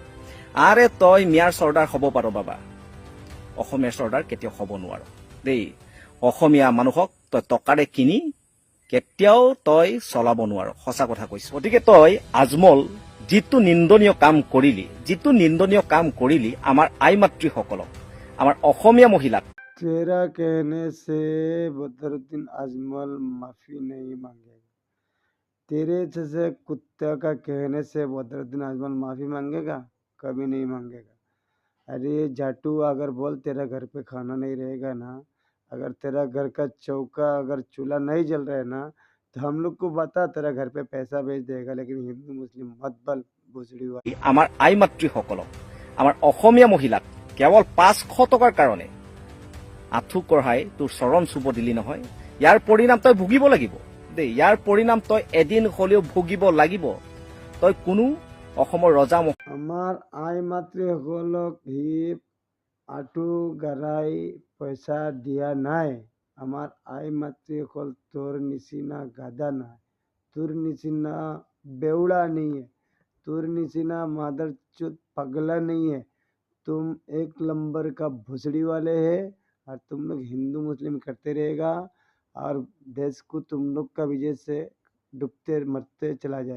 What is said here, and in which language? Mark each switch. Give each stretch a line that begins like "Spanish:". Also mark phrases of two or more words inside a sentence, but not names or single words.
Assamese: আৰে তই মিয়াৰ চৰ্দাৰ হ'ব পাৰ বাবা, অসমীয়াৰ চৰ্দাৰ কেতিয়াও হ'ব নোৱাৰ দেই। অসমীয়া মানুহক তই টকাৰে কিনি কেতিয়াও তই চলাব নোৱাৰ, সঁচা কথা কৈছো। গতিকে তই আজমল যিটো নিন্দনীয় কাম কৰিলি আমাৰ আই মাতৃসকলক, আমাৰ অসমীয়া মহিলাক।
Hindi: तेरा कहने से बदरुद्दीन आजमल माफी नहीं मांगेगा। तेरे जैसे कुत्ते का कहने से बदरुद्दीन आजमल माफी मांगेगा? कभी नहीं मांगेगा। अरे जाटू, अगर बोल तेरा घर पे खाना नहीं रहेगा ना, अगर तेरा घर का चौका, अगर चूल्हा नहीं जल रहा है ना, तो हम लोग को बता, तेरा घर पे पैसा भेज देगा। लेकिन हिंदू मुस्लिम मत बल, भोसड़ी वाला।
Assamese: আমাৰ আই মাতৃসকলক, আমাৰ অসমীয়া মহিলাক কেৱল 500 টকাৰ কাৰণে আঁঠু কঢ়াই তোৰ চৰণ চুব দিলি নহয়। ইয়াৰ পৰিণাম তই ভুগিব লাগিব দেই, ইয়াৰ পৰিণাম তই এদিন হলেও ভুগিব লাগিব। তই কোনো অসমৰ ৰজা আমাৰ আই মাতৃসকলক সি আঁঠু গাৰাই পইচা দিয়া নাই। আমাৰ আই মাতৃসকল তোৰ নিচিনা গাধা নাই, তোৰ নিচিনা
Hindi: बेवड़ा नहीं है,
Assamese: তোর निचिना
Hindi: मादर चुत पगला नहीं है। तुम एक नंबर का भुसड़ी वाले है, और तुम लोग हिंदू मुस्लिम करते रहेगा, और देश को तुम लोग का वजह से डूबते मरते चला जाए।